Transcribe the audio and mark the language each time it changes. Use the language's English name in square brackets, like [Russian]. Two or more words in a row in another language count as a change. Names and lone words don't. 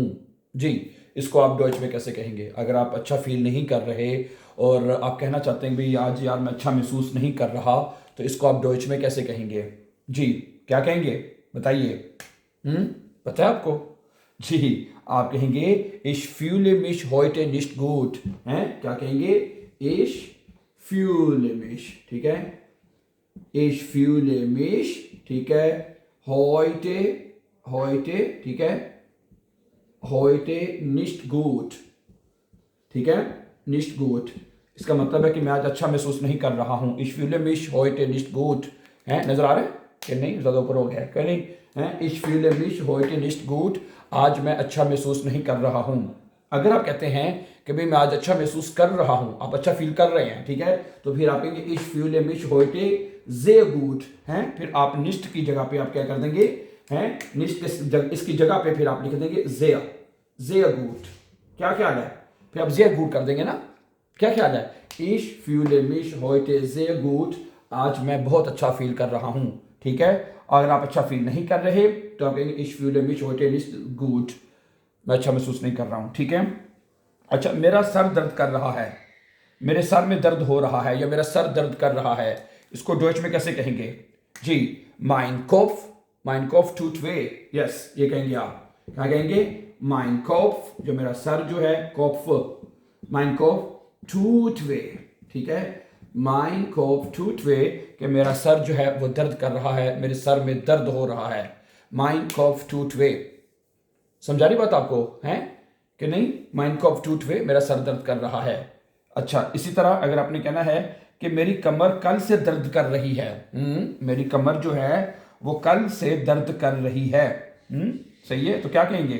[Hindi] जी, इसको आप डॉइच में कैसे कहेंगे? अगर आप अच्छा फील नहीं कर रहे और आप कहना चाहते हैं भाई आज यार मैं अच्छा महसूस नहीं कर रहा, तो इसको आप डॉइच में कैसे कहेंगे? जी, क्या कहेंगे? बताइए। हम्म, पता है आपको? जी, आप कहेंगे [German] ich fühle mich heute nicht gut। [Hindi] हैं? क्या कहेंगे? [German] ich fühle mich, [Hindi] ठीक है? [German] Ich fühle mich, [Hindi] ठीक है? [German] heute, heute, [Hindi] ठीक है? [German] heute nicht gut, [Hindi] ठीक है? [German] nicht gut [Hindi] इसका मतलब है कि मैं आज अच्छा महसूस नहीं कर रहा हूँ। [German] ich fühle mich heute nicht gut [Hindi] है, नजर आ रहा है कि नहीं? ज्यादा ऊपर हो गया है कि नहीं? [German] है ich fühle mich heute nicht gut, [Hindi] आज मैं अच्छा महसूस नहीं कर रहा हूँ। अगर आप कहते हैं कि भाई मैं आज अच्छा महसूस कर रहा हूँ, आप अच्छा फील कर रहे हैं, ठीक है, तो फिर आप कहेंगे [German] ich fühle mich heute sehr gut [Hindi] है। फिर आप nicht की जगह पे आप क्या कर देंगे? हैं nicht इसकी जगह पे फिर आप लिख देंगे [German] sehr, sehr gut। [Hindi] क्या ख्याल है? फिर आप [German] sehr gut [Hindi] कर देंगे ना? क्या ख्याल है? [German] ich fühle mich heute sehr gut, [Hindi] आज मैं बहुत अच्छा फील कर रहा हूँ, ठीक है? अगर आप अच्छा फील नहीं कर रहे तो आप कहेंगे [German] ich fühle mich heute nicht gut, [Hindi] मैं अच्छा महसूस नहीं कर रहा हूँ, ठीक है? अच्छा, मेरा सर दर्द कर रहा है, मेरे सर में दर्द हो रहा है या मेरा सर दर्द कर रहा है, इसको डॉइच में कैसे कहेंगे? जी, [German] mein Kopf tut weh। [Hindi] यस, ये कहेंगे आप। क्या कहेंगे? [German] mein Kopf, [Hindi] जो मेरा सर जो है, [German] Kopf, mein Kopf tut weh, [Hindi] ठीक है? [German] mein Kopf tut weh [Hindi] कि मेरा सर जो है वो दर्द कर रहा है, मेरे सर में दर्द हो रहा है। [German] mein Kopf tut weh, [Hindi] समझा रही बात आपको? है कि नहीं? [German] Mein Kopf tut weh, [Hindi] मेरा सर दर्द कर रहा है। अच्छा, इसी तरह अगर आपने कहना है कि मेरी कमर कल से दर्द कर रही है, मेरी कमर जो है वो कल से दर्द कर रही है, सही है, तो क्या कहेंगे?